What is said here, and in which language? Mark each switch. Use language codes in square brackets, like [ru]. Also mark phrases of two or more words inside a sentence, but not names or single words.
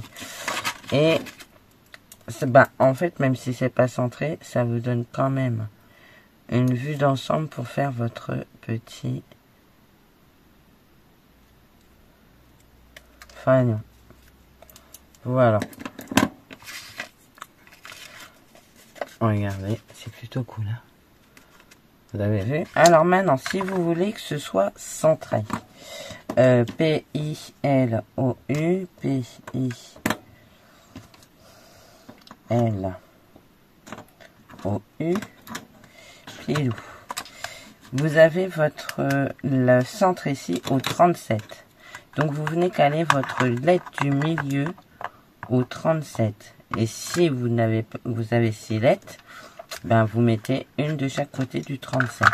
[fr] Et en fait, même si c'est pas centré, ça vous donne quand même une vue d'ensemble pour faire votre petit fanion. Voilà. Regardez, c'est plutôt cool. Hein, vous avez vu? Alors maintenant, si vous voulez que ce soit centré, P-I-L-O-U, P-I-L-O-U, pilou. Vous avez le centre ici au 37. Donc vous venez caler votre lettre du milieu au 37. Et si vous avez 6 lettres, vous mettez une de chaque côté du 37.